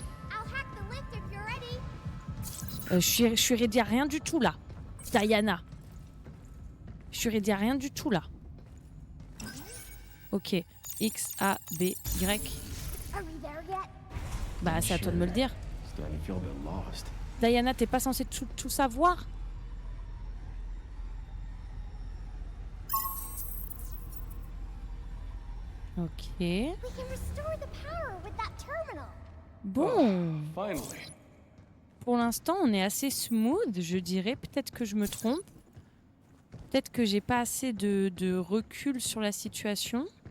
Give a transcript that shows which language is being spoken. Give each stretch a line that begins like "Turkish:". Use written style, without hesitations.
English: I'll hack the lift if you're ready.
French: Je suis ready à rien du tout là. Diana. Je suis ready à rien du tout là. Ok. X, A, B, Y.
English: Are we there yet?
French: Bah c'est à toi de me le dire.
English: Starting to feel a bit lost.
French: Diana, t'es pas censée tout savoir? Ok.
English: We can restore the power with that terminal.
French: Bon.
English: Finally.
French: Pour l'instant, on est assez smooth, je dirais. Peut-être que je me trompe. Peut-être que j'ai pas assez de recul sur la situation.